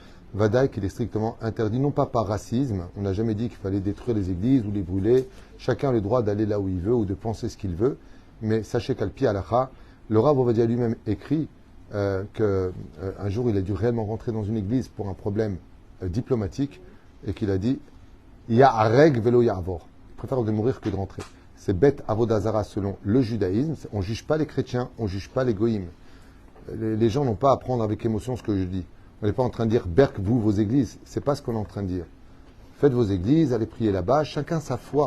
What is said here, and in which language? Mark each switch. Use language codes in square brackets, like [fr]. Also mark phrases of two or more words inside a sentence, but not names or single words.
[fr] Vadaï, qu'il est strictement interdit, non pas par racisme, on n'a jamais dit qu'il fallait détruire les églises ou les brûler, chacun a le droit d'aller là où il veut ou de penser ce qu'il veut, mais sachez qu' [he] על פי הלכה, [fr] le Rav Ovadia lui-même écrit qu'un jour il a dû réellement rentrer dans une église pour un problème diplomatique et qu'il a dit [he] יהרג ולא יעבור. [fr] Je préfère de mourir que de rentrer. C'est bête avodazara selon le judaïsme. On ne juge pas les chrétiens, on ne juge pas les goïms. Les gens n'ont pas à prendre avec émotion ce que je dis. On n'est pas en train de dire berk vous vos églises. C'est pas ce qu'on est en train de dire. Faites vos églises, allez prier là-bas, chacun sa foi.